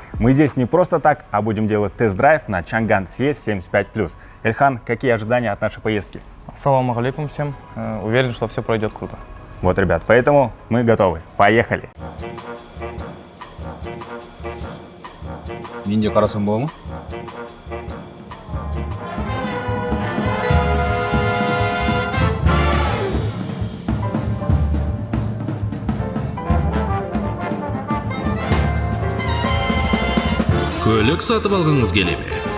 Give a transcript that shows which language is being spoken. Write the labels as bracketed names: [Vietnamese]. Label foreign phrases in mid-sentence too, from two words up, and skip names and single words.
[Russian] Мы здесь не просто так, а будем делать тест-драйв на Чанган CS75+. Эльхан, какие ожидания от нашей поездки? [Arabic] السلام عليكم всем. [Russian] Уверен, что все пройдет круто. Вот, ребят, поэтому мы готовы. Поехали! [Kazakh] Ниндзя қарасам бола ма? Көлік сатып алғыңыз келе ме?